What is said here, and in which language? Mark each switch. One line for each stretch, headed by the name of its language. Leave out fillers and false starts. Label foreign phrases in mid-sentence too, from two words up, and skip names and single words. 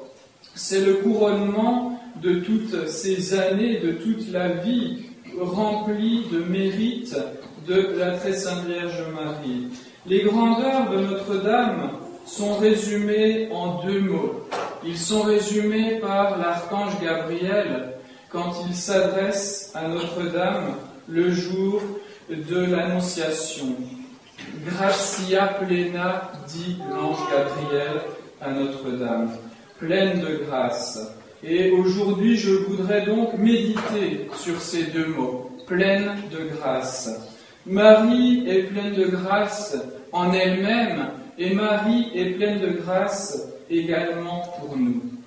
French: C'est le couronnement de toutes ces années, de toute la vie remplie de mérites de la Très Sainte Vierge Marie. Les grandeurs de Notre-Dame sont résumées en deux mots. Ils sont résumés par l'archange Gabriel quand il s'adresse à Notre-Dame le jour de l'Annonciation.
Latin: Gratia plena,
French: dit l'ange Gabriel à Notre-Dame, pleine de grâce. Et aujourd'hui, je voudrais donc méditer sur ces deux mots, pleine de grâce. Marie est pleine de grâce en elle-même, et Marie est pleine de grâce également pour nous.